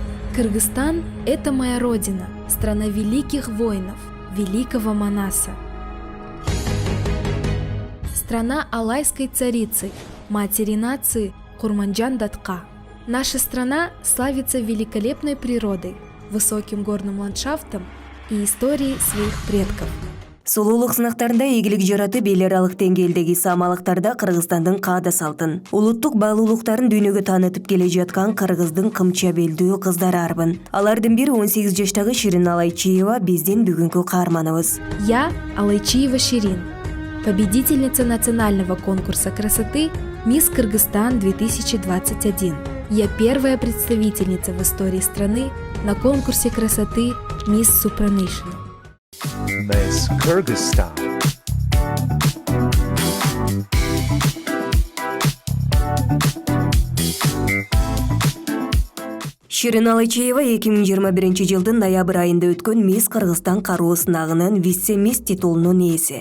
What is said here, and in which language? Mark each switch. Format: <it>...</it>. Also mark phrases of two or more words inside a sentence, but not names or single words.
<ru>Кыргызстан – это моя родина, страна великих воинов, великого Манаса. Страна алайской царицы, матери нации Курманджан Датка. Наша страна славится великолепной природой, высоким горным ландшафтом и историей своих предков.</ru> <ky>Сулуулук сынактарында ийгилик жаратып эл аралык деңгээлдеги самалыктарда Кыргызстандын каада салтын, улуттук баалуулуктарын дүйнөгө таанытып келе жаткан Кыргыздын кымча белдүү кыздары арбын. Алардын бири 18 жаштагы Ширин Алайчиева биздин бүгүнкү каарманыбыз.</ky> <ru>Я Алайчиева Ширин, победительница национального конкурса красоты «Мисс Кыргызстан 2021». Я первая представительница в истории страны на конкурсе красоты «Мисс Супранейшн». Miss Kyrgyzstan.</ru> <ky>Ширин Алайчиева 2021 жылдын ноябрь айында өткөн Мисс Кыргызстан кароо сынагынын вице-мисс титулунун ээси.</ky>